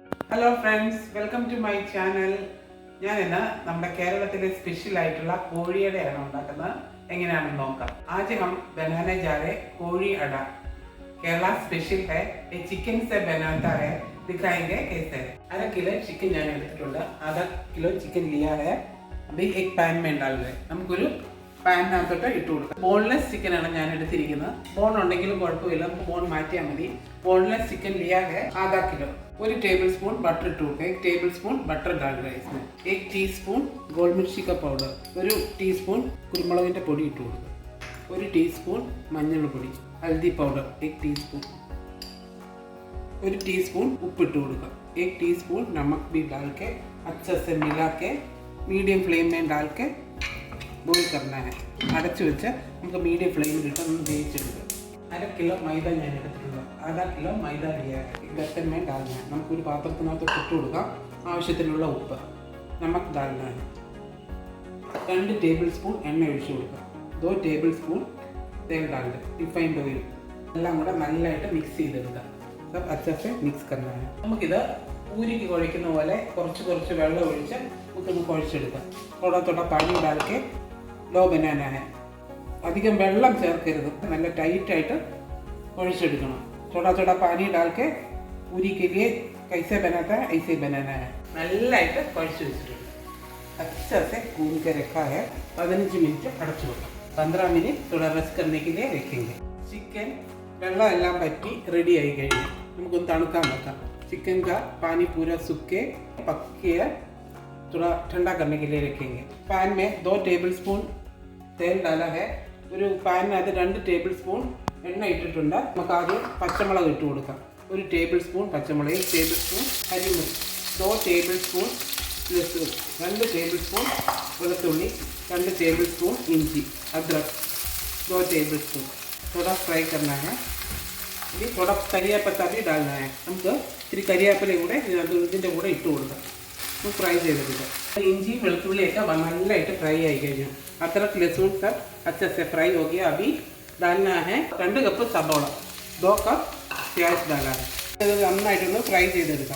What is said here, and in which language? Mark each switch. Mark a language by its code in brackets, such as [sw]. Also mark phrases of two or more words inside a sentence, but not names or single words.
[en] Hello friends, welcome to my channel. ഞാൻ ഇന്ന് നമ്മുടെ കേരളത്തിലെ സ്പെഷ്യൽ ആയിട്ടുള്ള കോഴിയടയാണ് ഉണ്ടാക്കുന്നത്. [ml] എങ്ങനെയാണെന്ന് നോക്കാം. ആദ്യം [hi] हम बनाने जा रहे कोड़ी अड़ा. केरला स्पेशल है. ये चिकन से बनाता है. दिखाएंगे कैसे है. आधा किलो चिकन [ml] ഞാൻ എടുത്തിട്ടുണ്ട്. [hi] आधा किलो चिकन लिया है. अभी एक पैन में डाल रहे. [ml] നമുക്കൊരു പാനിനകത്തോട്ട് ഇട്ട് കൊടുക്കാം. [en] boneless chicken [ml] ആണ് ഞാൻ എടുത്തിരിക്കുന്നത്. ബോൺ ഉണ്ടെങ്കിലും കുഴപ്പമില്ല, നമുക്ക് ബോൺ മാറ്റിയാൽ മതി. [en] boneless chicken [hi] लिया है आधा किलो. 1 [en] tablespoon butter [hi] इट 1 [en] tablespoon butter [hi] डाल रहे हैं इसमें. 1 टीस्पून गोल मिर्ची का पाउडर, 1 टीस्पून [ml] കുരുമുളകിന്റെ പൊടി ഇട്ട് കൊടുക്കുക. 1 टीस्पून മഞ്ഞൾപ്പൊടി, [hi] हल्दी पाउडर 1 टीस्पून, 1 टीस्पून [ml] ഉപ്പ് ഇട്ട് കൊടുക്കുക. [hi] 1 टीस्पून नमक भी डाल के अच्छे से मिला के मीडियम फ्लेम में डाल के ബോയിൽ करना है. [ml] അടച്ചു വെച്ച് നമുക്ക് മീഡിയം ഫ്ലെയിമിൽ ഇട്ട് ഒന്ന് വേവിച്ചെടുക്കുക. 1/2 കിലോ മൈദ ഞാൻ എടുത്തിട്ടുണ്ട്. 1/2 കിലോ മൈദ [hi] बर्तन में डालना है. [ml] നമുക്കൊരു പാത്രത്തിനകത്ത് ഇട്ട് കൊടുക്കാം. ആവശ്യത്തിനുള്ള ഉപ്പ്, [hi] नमक डालना है. [ml] 2 ടേബിൾ സ്പൂൺ എണ്ണ ഒഴിച്ചു കൊടുക്കുക. [hi] 2 ടേബിൾ സ്പൂൺ तेल डाल दें, [en] refined oil. [ml] എല്ലാം കൂടെ നല്ലതായിട്ട് മിക്സ് ചെയ്തെടുക്കുക. [hi] सब अच्छे से मिक्स करना है. [ml] നമുക്കിത് പൂരിക്ക് കുഴയ്ക്കുന്ന പോലെ കുറച്ച് കുറച്ച് വെള്ളം ഒഴിച്ച് നമുക്കൊന്ന് കുഴച്ചെടുക്കാം. [hi] थोड़ा पानी डाल के लो बनाना है. [ml] അധികം വെള്ളം ചേർക്കരുത്, നല്ല ടൈറ്റായിട്ട് കുഴച്ചെടുക്കണം. [hi] थोड़ा पानी डाल के पूरी के लिए कैसे बनाता है ऐसे बनाना है. [ml] നല്ലതായിട്ട് കുഴച്ച് വെച്ചിട്ടുണ്ട്. [hi] अच्छे से गूंद के रखा है. [ml] 15 मिनट അടച്ചു വെക്കാം. [hi] 15 मिनट थोड़ा रेस्ट करने के लिए रखेंगे. [ml] चिकन വെള്ളം എല്ലാം പറ്റി റെഡി ആയി കഴിഞ്ഞു. നമുക്കൊന്ന് തണുക്കാൻ വെക്കാം. [hi] चिकन का पानी पूरा सूख के पक के थोड़ा ठंडा करने के लिए रखेंगे. पैन में 2 टेबलस्पून तेल डाला है. [ml] ഒരു പാനിനകത്ത് 2 ടേബിൾ സ്പൂൺ എണ്ണ ഇട്ടിട്ടുണ്ട്. നമുക്ക് ആദ്യം പച്ചമുളക് ഇട്ട് കൊടുക്കാം. 1 ടേബിൾ സ്പൂൺ പച്ചമുളക്, 1 ടേബിൾ സ്പൂൺ കരിമുളക്, 2 ടേബിൾ സ്പൂൺ ലഹസൂൻ, 2 ടേബിൾ സ്പൂൺ വെളുത്തുള്ളി, 2 ടേബിൾ സ്പൂൺ ഇഞ്ചി, [hi] अदरक 2 टेबल स्पून. थोड़ा फ्राई करना है. ഇനി थोड़ा കരിയാപ്പത്ത भी डालना है. [ml] നമുക്ക് ഇത്തിരി കരിയാപ്പലയും കൂടെ ഇതിൻ്റെ കൂടെ ഇട്ട് കൊടുക്കാം. നമുക്ക് ഫ്രൈ ചെയ്തെടുക്കാം. ഇഞ്ചി വെളുത്തുള്ളിയൊക്കെ നല്ലതായിട്ട് ഫ്രൈ ആയി കഴിഞ്ഞു. [hi] अदरक लहसुन सब अच्छे से फ्राई हो गया. अभी डालना है 2 [ml] കപ്പ് സബോള, [hi] 2 कप प्याज डाला है. [ml] ഇത് നന്നായിട്ടൊന്ന് ഫ്രൈ ചെയ്തെടുക്കാം.